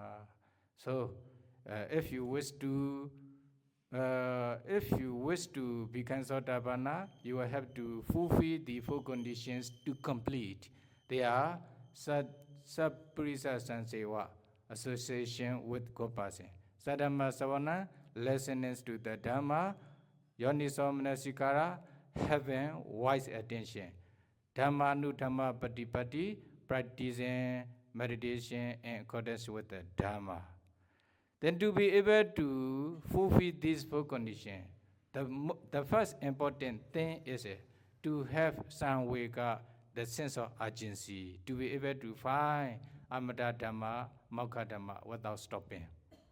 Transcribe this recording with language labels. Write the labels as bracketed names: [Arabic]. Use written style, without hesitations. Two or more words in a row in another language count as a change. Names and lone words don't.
[English] So if you wish to become Sotapanna, you will have to fulfill the 4 conditions to complete. They are [Pali] Sappurisa Sansewa, [English] association with good person. [Pali] Sadhamma Savana, [English] listening to the Dhamma, [Pali] Yoniso Manasikara, [English] having wise attention. [Pali] Dhamma nu Dhamma patipatti, [English] practicing meditation in accordance with the Dhamma. Then to be able to fulfill these 4 conditions, the first important thing is to have samvega, the sense of urgency, to be able to find [Pali] Amata Dhamma, Mokkha Dhamma [English] without stopping.